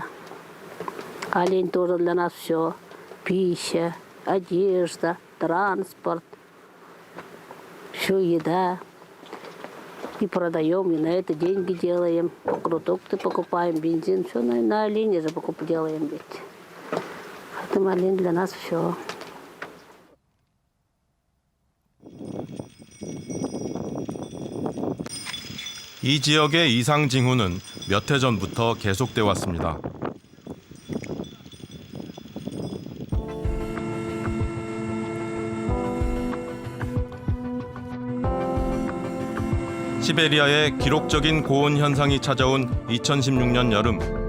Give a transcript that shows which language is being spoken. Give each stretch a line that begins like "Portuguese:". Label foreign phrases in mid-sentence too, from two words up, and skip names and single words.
Russian: Олень тоже для нас все. Пища, одежда, транспорт. Все еда. И продаем, и на это деньги делаем. Продукты покупаем, бензин. Все на олене же делаем ведь. Поэтому олень для нас все.
Korean: 이 지역의 이상 징후는 몇 해 전부터 계속돼 왔습니다. 시베리아의 기록적인 고온 현상이 찾아온 2016년 여름.